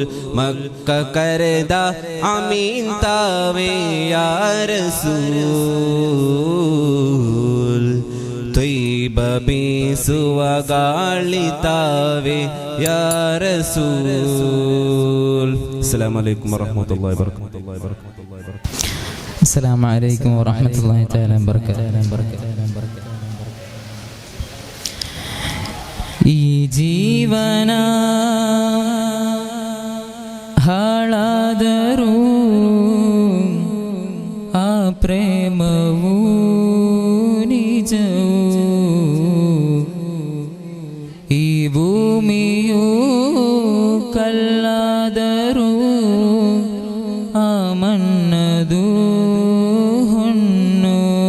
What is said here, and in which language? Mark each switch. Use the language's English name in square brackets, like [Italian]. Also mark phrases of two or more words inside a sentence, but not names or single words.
[Kannada] ಮಕ್ಕ ಕರೆದ ಅಮೀನ್ ತಾವೆ [Arabic] يا رسول, [Kannada] ತ್ವಯ್ಬ ಬೀಸುವ ಗಾಳಿ ತಾವೆ [Arabic] يا رسول. السلام عليكم ورحمة الله وبركاته. السلام عليكم ورحمة الله تعالى وبركاته. [Kannada] ಈ ಜೀವನ ಹಾಳಾದರೂ ಆ ಪ್ರೇಮವು ನಿಜವು. ಈ ಭೂಮಿಯು ಕಲ್ಲಾದರೂ ಆ ಮಣ್ಣದು ಹೊನ್ನು.